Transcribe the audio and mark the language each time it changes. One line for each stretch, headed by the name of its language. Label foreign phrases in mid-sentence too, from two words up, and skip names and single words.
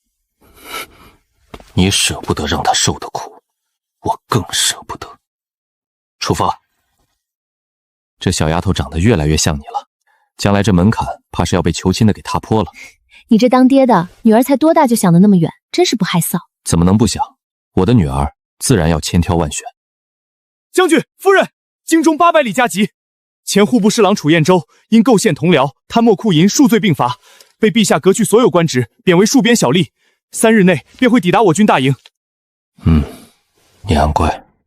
Chinese: 你捨不得讓她受的苦，我更捨不得。出發。這小丫頭長得越來越像你了，將來這門檻怕是要被求親的給踏破了。你這當爹的，女兒才多大就想得那麼遠，真是不害臊。怎麼能不想？我的女兒自然要千挑萬選。將軍夫人，京中800里加急，前戶部侍郎楚彥州因構陷同僚、貪墨酷淫數罪並罰，被陛下革去所有官職，貶為戍邊小吏，3日內便會抵達我軍大營。難怪。